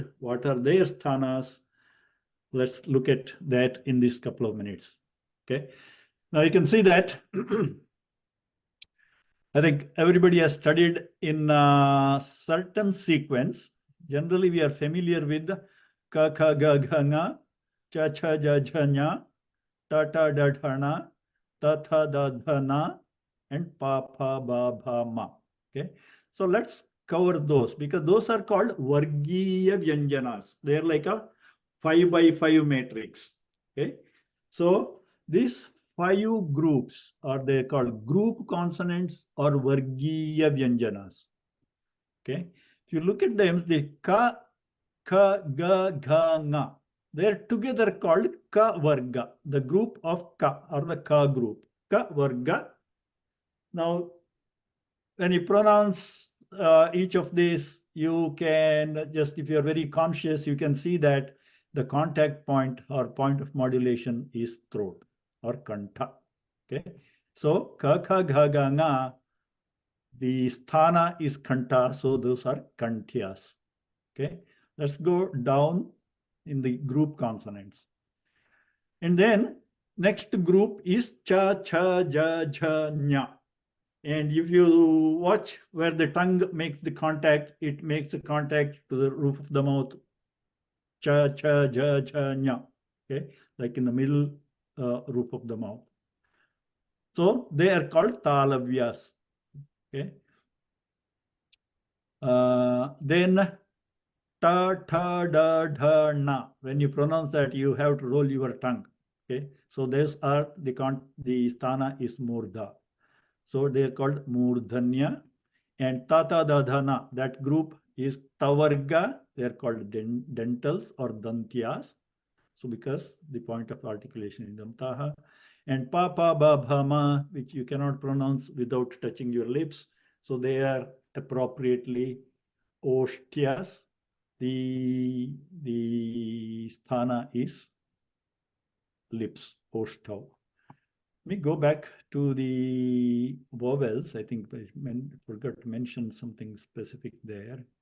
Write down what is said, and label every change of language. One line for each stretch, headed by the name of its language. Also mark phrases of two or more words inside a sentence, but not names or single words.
English: What are their sthanas? Let's look at that in this couple of minutes. Okay, now you can see that I think everybody has studied in a certain sequence. Generally, we are familiar with
Sanskrit: ka, kha, ga, gha, nga, cha, cha, ja, jha, nya, ta, ta, da, dha, na, ta, tha, da, dha, na, and pa, pha, ba, bha, ma.
English: Okay, so let's cover those, because those are called
Sanskrit: Vargiya Vyanjanas.
English: They are like a 5 by 5 matrix. Okay, so this 5 groups are they called group consonants or
Sanskrit: Vargiya Vyanjanas.
English: Okay, if you look at them, the
Sanskrit: ka, kha, ga, gha, nga,
English: they're together called
Sanskrit: ka varga,
English: the group of ka, or the ka group,
Sanskrit: ka varga.
English: Now, when you pronounce each of these, you can just, if you're very conscious, you can see that the contact point or point of modulation is throat or kantha. Okay, so
Sanskrit: ka, kha, gha, ga, nga,
English: the sthana is kantha, so those are kantyas. Okay, let's go down in the group consonants. And then next group is
Sanskrit: cha, cha, ja, jha, nya.
English: And if you watch where the tongue makes the contact, it makes the contact to the roof of the mouth.
Sanskrit: Cha, cha, ja, cha, nya.
English: Okay, like in the middle roof of the mouth. So they are called talavyas. Okay. Then
Sanskrit: ta, tha, da, dha, na.
English: When you pronounce that, you have to roll your tongue. Okay. So these are the sthana is murdha. So they are called murdhanya. And
Sanskrit: tata dadhana,
English: that group is tavarga. They are called dentals or dantyas. So because the point of articulation is dantaha.
Sanskrit: And pa, pa, ba, bha, ma,
English: which you cannot pronounce without touching your lips. So they are appropriately oshtyas. The sthana is lips, oshtav. Let me go back to the vowels. I think I forgot to mention something specific there.